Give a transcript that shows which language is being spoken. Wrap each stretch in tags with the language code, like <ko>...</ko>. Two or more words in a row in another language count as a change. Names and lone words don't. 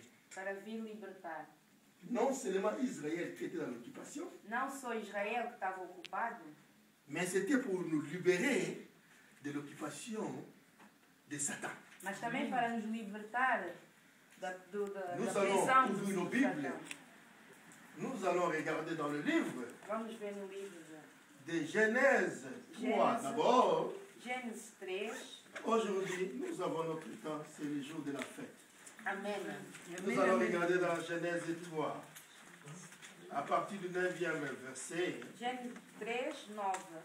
<pt>para vir libertar.</pt> <fr>Non seulement Israël qui était dans l'occupation,</fr> <pt>Não só Israel que estava ocupado,</pt> <fr>mais c'était pour nous libérer de l'occupation de Satan.</fr> <pt>mas também para nos libertar da</pt> <fr>Nous</fr> <pt>prisão</pt> <fr>allons</fr> <pt>do</pt> <fr>ouvrir nos Bibles.</fr> <pt>Satão.</pt> <fr>Nous allons regarder dans le livre</fr> <pt>Vamos ver no livro</pt> <fr>de Genèse 3 Genèse. d'abord.</fr> <pt>de Gênesis 3.</pt> <fr>Aujourd'hui, nous avons notre temps, c'est le jour de la fête.</fr> <pt>Amém.</pt> <fr>Nous allons regarder dans Genèse 3, à partir du 9e verset.</fr> <pt>Gênesis 3, 9.</pt>